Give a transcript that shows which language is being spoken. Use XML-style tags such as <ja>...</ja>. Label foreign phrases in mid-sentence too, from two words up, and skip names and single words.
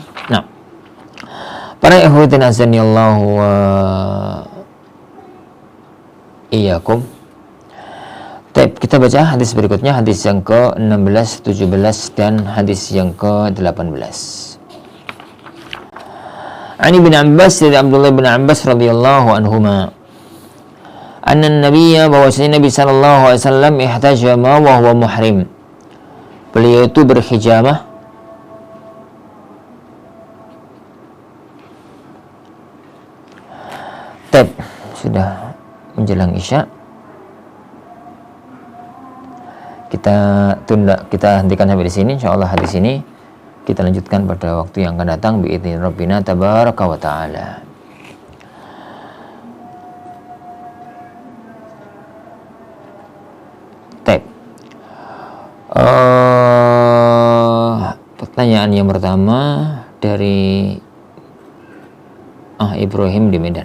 <id>Nah, para</id> <ar>ikhwatin azanillahu wa iyyakum.</ar> <id>Kita baca hadis berikutnya, hadis yang ke-16, 17 dan hadis yang ke-18. Ani bin Abbas, dari Abdullah bin Abbas</id> <ar>radhiyallahu anhuma, anna nabiyya,</ar> <id>bahwasanya Nabi</id> <ar>sallallahu alaihi wasallam ihtajama wa huwa muhrim.</ar> <id>Beliau itu berhijamah sudah menjelang Isya. Kita hentikan sampai di sini. Insyaallah hadis ini kita lanjutkan pada waktu yang akan datang</id> <ar>biidzni rabbina tabaraka wa taala.</ar> <id>Pertanyaan yang pertama dari Ibrahim di Medan.</id>